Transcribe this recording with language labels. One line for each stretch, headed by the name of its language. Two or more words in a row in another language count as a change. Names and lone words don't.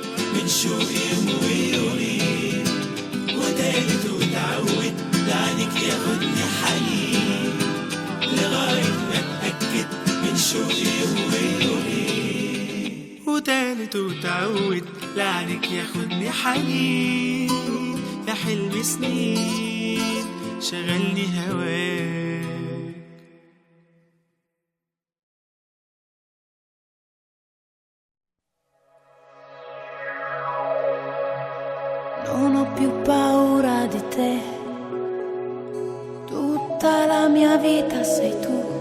Arabic: من شوقي يوم ويومين ودايت واتعود لعنك ياخدني حنين لغاية ما اتأكد من شوقي يوم ويومين ودايت واتعود لعنك ياخدني حنين يا حلم سنين شغلني هواك
Italian: Non ho più paura di te, tutta la mia vita sei tu.